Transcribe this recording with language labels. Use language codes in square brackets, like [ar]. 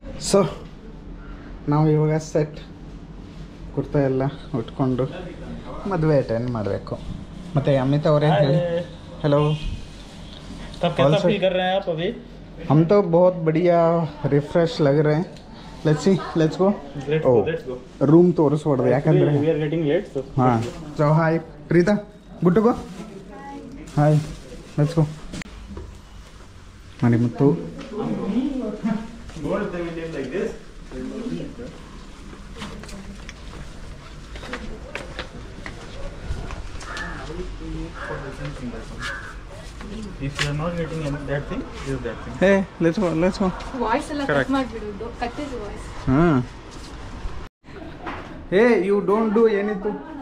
[kn] So ನಾವು ಇವಾಗ set kurta ಎಲ್ಲ ಉಟ್ಕೊಂಡು ಮದುವೆ ಅಟೆಂಡ್ ಮಾಡಬೇಕು. ಮತ್ತು ಅಮಿತ್ ಅವರೇ ಹೇಳಿ. हेलो, [hi] तब कैसा फील कर रहे हैं आप अभी? हम तो बहुत बढ़िया रिफ्रेश लग रहे हैं. [en] Let's go. [kn] रूम ತೋರಿಸ್ಬಾರ್ದು ಯಾಕಂದ್ರೆ [en] we are getting late, so ಹಾಂ. So hi Preeta, good to go. Hi, let's go. Marimuthu like this. If you are not getting that thing, this is that thing. Hey, let's go. [kn] Voice ಎಲ್ಲ cut ಮಾಡಿಬಿಡೋದು, ಕಟ್ಟಿದ voice. हाँ. [en] Hey, you don't do anything.